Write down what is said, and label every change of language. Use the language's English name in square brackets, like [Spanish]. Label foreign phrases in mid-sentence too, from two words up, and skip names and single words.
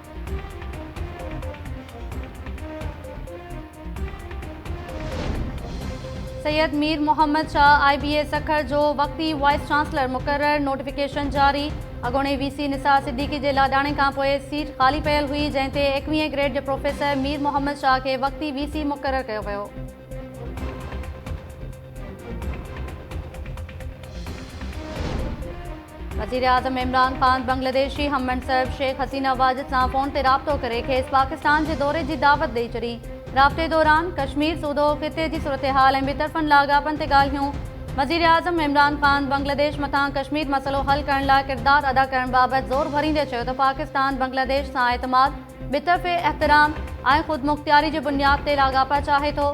[Sindhi] सैयद मीर मोहम्मद शाह IBA सखर जो वक्ती [English] vice chancellor [Sindhi] मुक़रर। नोटिफिकेशन जारी। अॻोणे VC निसार सिद्दीकी के लाॾाणे खां पोइ सीट ख़ाली पयल हुई जंहिं 21वें ग्रेड के प्रोफेसर मीर मोहम्मद शाह के वक्ती VC मुक़रर कयो वियो। वज़ीर आज़म इमरान खान बांग्लादेशी हम मनसब शेख हसीना वाजिद सां फ़ोन ते राब्तो करे खेसि पाकिस्तान के दौरे की दावत ॾेई छॾी। राब्ते दौरान कश्मीर सूदो ख़िते की सूरत हाल ऐं ॿितरफ़नि लाॻापनि ते ॻाल्हियूं। वज़ीर आज़म इमरान खान बांग्लादेश मथां कश्मीर मसलो हल करण लाइ किरदार अदा करण बाबति ज़ोर भरींदे चयो त पाकिस्तान बांग्लादेश सां एतमाद, ॿितरफ़े एहतराम ऐं ख़ुदमुख़्तियारी जी बुनियाद ते लाॻापा चाहे थो।